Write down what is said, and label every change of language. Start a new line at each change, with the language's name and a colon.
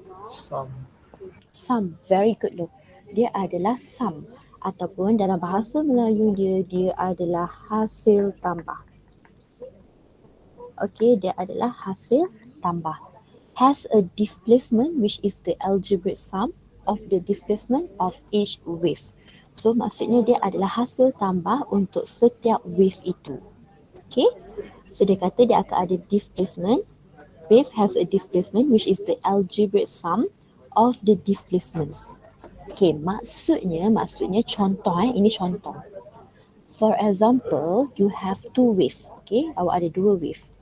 English: Some. Sum, very good loh.
Malay: Dia adalah sum ataupun dalam bahasa Melayu dia adalah hasil tambah. Okay, dia adalah hasil tambah.
English: Has a displacement which is the algebraic sum of the displacement of each wave.
Malay: So maksudnya dia adalah hasil tambah untuk setiap wave itu. Okay, so dia kata dia akan ada displacement.
English: Wave has a displacement which is the algebraic sum of the displacements.
Malay: Okay, maksudnya contoh ini contoh.
English: For example, you have two waves. Okay,
Malay: awak ada dua wave.